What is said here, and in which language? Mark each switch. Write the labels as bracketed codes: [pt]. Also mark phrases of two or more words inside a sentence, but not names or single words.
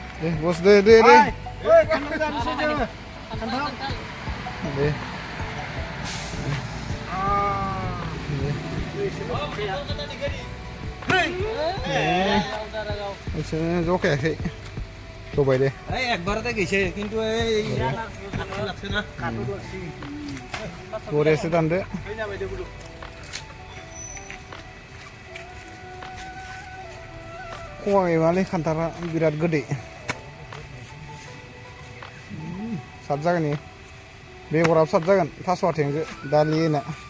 [brx] दे बस दे दे दे दे नोंसोरनो जखायाखै जबाय दे [bn] একবারতে গেছে কিন্তু এই লাগছে না [brx] बरियासो दानदो. खवाखै मालै खान्थाला बिराद गोदै साब जागोन इयो. बेगराबो साब जागोन थास' आथिंजों दालि होना.